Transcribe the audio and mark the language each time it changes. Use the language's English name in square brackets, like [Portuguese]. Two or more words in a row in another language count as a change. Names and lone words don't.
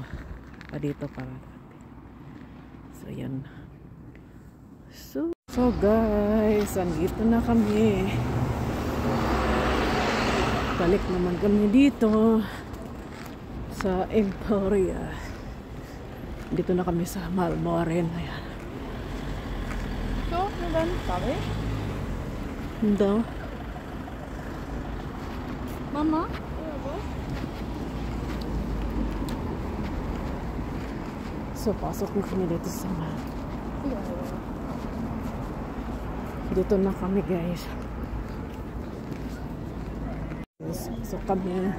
[Filipino] Dito para. So ayan. So guys, andito na kami. Balik naman kami dito sa Emporia. Dito na kami sa Malmören. Ayan. [Swedish] Så, nu väntar vi. Då. Mamma? [Filipino] So pasok na kami dito sa Dito na kami guys. So kami.